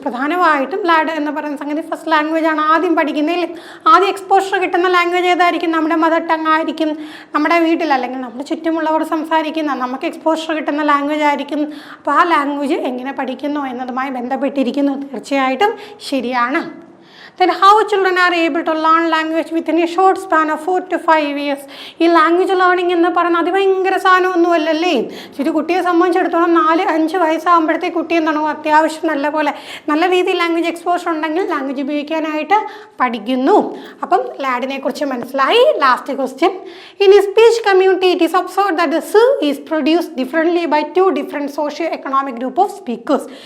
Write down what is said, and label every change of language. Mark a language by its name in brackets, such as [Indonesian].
[Malayalam] പ്രധാനമായിട്ടും ലാഡ് എന്ന് പറയുന്ന സംഗതി ഫസ്റ്റ് ലാംഗ്വേജ് ആണ് ആദ്യം പഠിക്കുന്നതിൽ. ആദ്യം എക്സ്പോഷർ കിട്ടുന്ന ലാംഗ്വേജ് ഏതായിരിക്കും? നമ്മുടെ മദർ ടങ് ആയിരിക്കും. നമ്മുടെ വീട്ടിൽ അല്ലെങ്കിൽ നമ്മുടെ ചുറ്റുമുള്ളവർ സംസാരിക്കുന്ന നമുക്ക് എക്സ്പോഷർ കിട്ടുന്ന ലാംഗ്വേജ് ആയിരിക്കും. അപ്പോൾ ആ ലാംഗ്വേജ് എങ്ങനെ പഠിക്കുന്നു എന്നതുമായി ബന്ധപ്പെട്ടിരിക്കുന്നു. തീർച്ചയായിട്ടും ശരിയാണ്. [English] Then how children are able to learn language within a short span of 4 to 5 years. [Malayalam] ഈ ലാംഗ്വേജ് ലേണിംഗ് എന്ന് പറഞ്ഞാൽ അത് ഭയങ്കര സാധനമൊന്നുമല്ലല്ലേ. ഒരു കുട്ടിയെ സംബന്ധിച്ചിടത്തോളം 4-5 വയസ്സാകുമ്പോഴത്തേക്ക് കുട്ടി എന്താണ് അത്യാവശ്യം നല്ല രീതിയിൽ ലാംഗ്വേജ് എക്സ്പോഷർ ഉണ്ടെങ്കിൽ ലാംഗ്വേജ് ഉപയോഗിക്കാനായിട്ട് പഠിക്കുന്നു. അപ്പം ലാഡിനെ കുറിച്ച് മനസ്സിലായി. [English] Last question. In speech community it is observed that the is produced differently by 2 different socio economic group of speakers.